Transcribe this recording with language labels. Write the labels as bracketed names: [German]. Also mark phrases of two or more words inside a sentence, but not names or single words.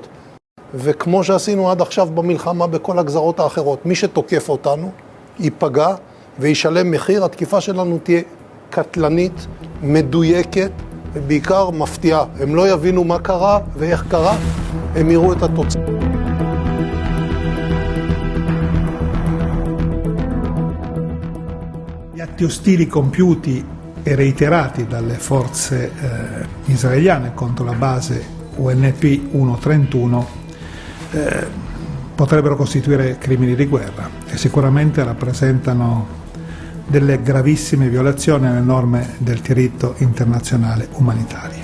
[Hebrew] וכמו שעשינו עד עכשיו במלחמה בכל הגזרות האחרות, מי שתוקף אותנו ייפגע וישלם מחיר. התקיפה שלנו תהיה קטלנית, מדויקת ובעיקר מפתיעה. הם לא יבינו מה קרה ואיך קרה, הם יראו את התוצאה. [Italian] Gli atti ostili compiuti e reiterati dalle forze israeliane contro la base UNP 131 potrebbero costituire crimini di guerra e sicuramente rappresentano delle gravissime violazioni alle norme del diritto internazionale umanitario.